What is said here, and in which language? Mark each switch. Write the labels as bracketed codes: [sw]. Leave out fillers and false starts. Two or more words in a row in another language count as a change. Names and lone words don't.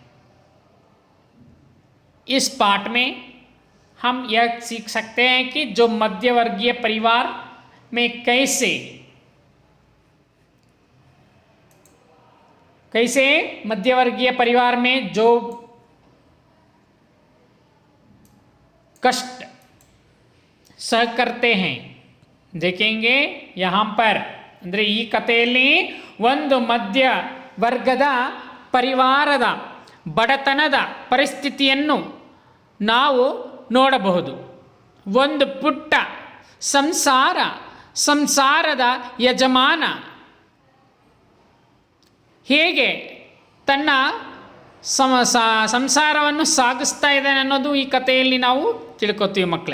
[hi] इस पाठ में हम यह सीख सकते हैं कि जो मध्यवर्गीय परिवार में कैसे मध्यवर्गीय परिवार में जो कष्ट सह करते हैं देखेंगे यहाँ पर. [kn] ಅಂದರೆ ಈ ಕಥೆಯಲ್ಲಿ ಒಂದು ಮಧ್ಯ ವರ್ಗದ ಪರಿವಾರದ ಬಡತನದ ಪರಿಸ್ಥಿತಿಯನ್ನು ನಾವು ನೋಡಬಹುದು. ಒಂದು ಪುಟ್ಟ ಸಂಸಾರದ ಯಜಮಾನ ಹೇಗೆ ತನ್ನ ಸಂಸಾರವನ್ನು ಸಾಗಿಸ್ತಾ ಇದ್ದಾನೆ ಅನ್ನೋದು ಈ ಕಥೆಯಲ್ಲಿ ನಾವು ತಿಳ್ಕೊತೀವಿ ಮಕ್ಕಳೇ.